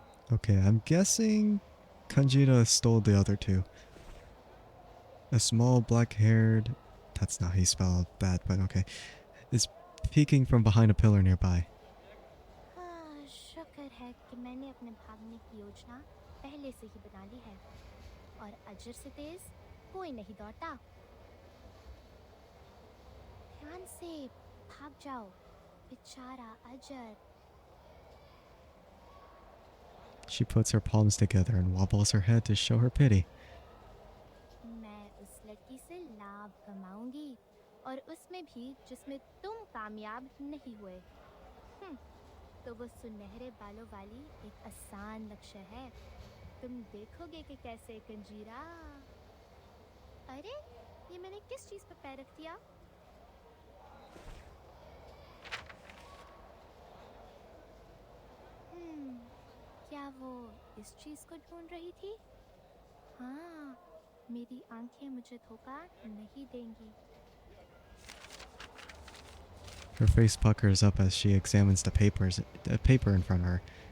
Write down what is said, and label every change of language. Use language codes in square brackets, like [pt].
[en] Okay, I'm guessing Kanjira stole the other 2. A small black-haired... That's not how you spell that, but okay. Is peeking from behind a pillar nearby. [hi] शुक्र है कि मैंने अपने भागने की योजना पहले से ही बना ली है और अजर से तेज कोई नहीं दौड़ता ध्यान से भाग जाओ बेचारा अजर [en] She puts her palms together and wobbles her head to show her pity. [hi] मैं उस लड़की से लाभ कमाऊंगी और उसमें भी जिसमें तुम कामयाब नहीं हुए तो वो सुनहरे बालों वाली एक आसान लक्ष्य है तुम देखोगे कि कैसे कंजीरा अरे ये मैंने किस चीज पर पैर रख दिया क्या वो इस चीज को ढूंढ रही थी हाँ मेरी आंखें मुझे धोखा नहीं देंगी [en] Her face puckers up as she examines the paper in front of her.